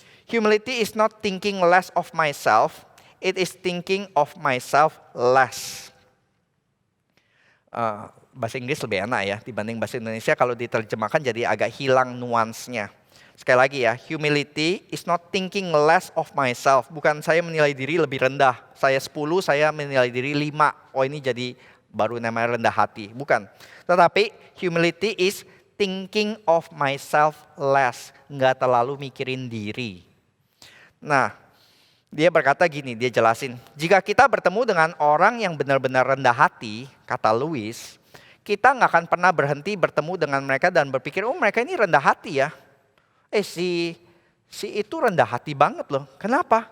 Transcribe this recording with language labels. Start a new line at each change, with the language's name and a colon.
English: Humility is not thinking less of myself, it is thinking of myself less.
Indonesian: Bahasa Inggris lebih enak ya dibanding bahasa Indonesia, kalau diterjemahkan jadi agak hilang nuansnya. Sekali lagi ya,
English: humility is not thinking less of myself.
Indonesian: Bukan saya menilai diri lebih rendah. Saya 10, saya menilai diri 5. Oh ini jadi baru namanya rendah hati. Bukan. Tetapi
English: humility is thinking of myself less.
Indonesian: Nggak terlalu mikirin diri. Nah, dia berkata gini, dia jelasin. Jika kita bertemu dengan orang yang benar-benar rendah hati, kata Lewis, kita nggak akan pernah berhenti bertemu dengan mereka dan berpikir, oh mereka ini rendah hati ya. Si itu rendah hati banget loh. Kenapa?